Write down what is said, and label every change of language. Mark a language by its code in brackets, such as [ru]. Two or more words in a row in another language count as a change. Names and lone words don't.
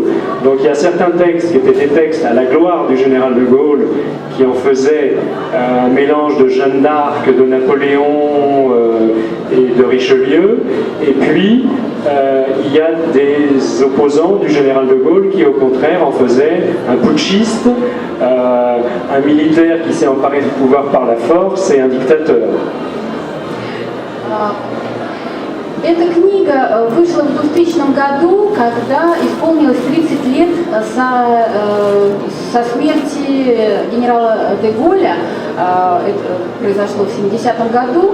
[fr] Donc il y a certains textes qui étaient des textes à la gloire du général De Gaulle, qui en faisaient un mélange de Jeanne d'Arc, de Napoléon et de Richelieu. Et puis il y a des opposants du général De Gaulle qui au contraire en faisaient un putschiste, un militaire qui s'est emparé du pouvoir par la force et un dictateur. [ru] Эта книга вышла в 2000 году, когда исполнилось 30 лет со смерти генерала де Голля. Это произошло в 70-м году.